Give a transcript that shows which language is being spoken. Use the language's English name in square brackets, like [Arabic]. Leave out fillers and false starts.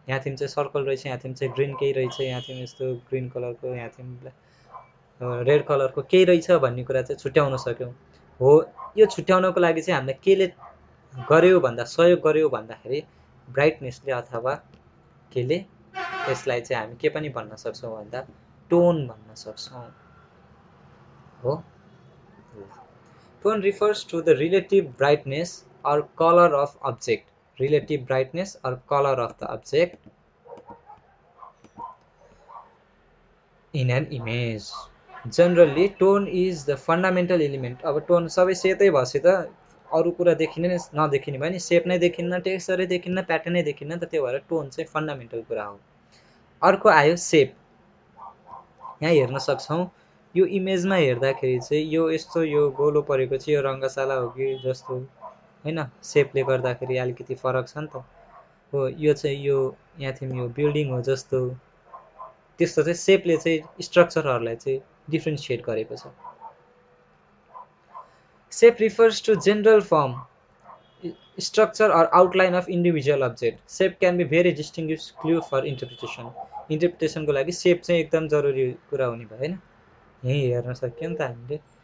[Nepali] यहाँ थिम चाहिँ सर्कल रहेछ, यहाँ थिम चाहिँ ग्रीन केही रहेछ, यहाँ थिम यस्तो ग्रीन कलरको, यहाँ थिम रेड कलरको केही रहेछ भन्ने कुरा चाहिँ छुट्याउन सक्यौं। हो यो छुट्याउनको लागि चाहिँ हामीले केले गर्यो भन्दा सहयोग गर्यो भन्दाखेरि ब्राइटनेसले अथवा केले यसलाई चाहिँ हामी के पनि भन्न सक्छौं भन्दा टोन भन्न सक्छौं हो। [English] Tone refers to the relative brightness or color of object. relative brightness or color of the object in an image. Generally, tone is the fundamental element. [Nepali] अब टोन सबै सेतै भएपछि त अरू कुरा देखिने नदेखिने भयो नि, सेप नै देखिन्न, टेक्सचरै देखिन्न, प्याटर्नै देखिन्न नि त, त्यो भएर टोन चाहिँ फन्डामेन्टल कुरा हो। अर्को आयो सेप। यहाँ हेर्न सक्छौँ, यो इमेजमा हेर्दाखेरि चाहिँ यो यस्तो यो गोलो परेको चाहिँ यो रङ्गशाला हो कि जस्तो हैन, सेपले गर्दाखेरि अलिकति फरक छ नि त हो। यो चाहिँ यो यहाँ थियौँ यो बिल्डिङ हो जस्तो, त्यस्तो चाहिँ सेपले चाहिँ स्ट्रक्चरहरूलाई चाहिँ डिफ्रेन्सिएट गरेको छ। [English] Shape refers to general form, structure or outline of individual object. Shape can be very distinguished clue for interpretation. [Nepali] Interpretation को लागि shape चाहिँ एकदम जरुरी कुरा हुने भयो हैन। यही हेर्न सक्यो नि त हामीले।